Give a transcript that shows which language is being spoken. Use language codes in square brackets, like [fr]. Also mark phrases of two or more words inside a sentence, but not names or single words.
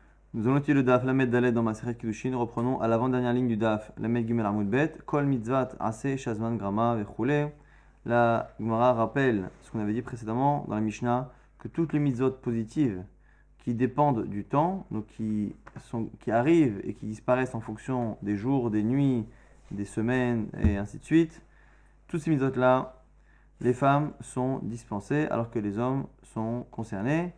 [fr] Nous allons étudier le [he] דף למד דלת [fr] dans Masechet Kiddushin. Nous reprenons à l'avant-dernière ligne du [he] דף למד גימל עמוד בית. כל מצות עשה שהזמן גרמא וכולי. [fr] La Gemara rappelle ce qu'on avait dit précédemment dans la Mishnah, que toutes les mitzvot positives qui dépendent du temps, donc qui arrivent et qui disparaissent en fonction des jours, des nuits, des semaines et ainsi de suite, toutes ces mitzvot-là, les femmes sont dispensées alors que les hommes sont concernés.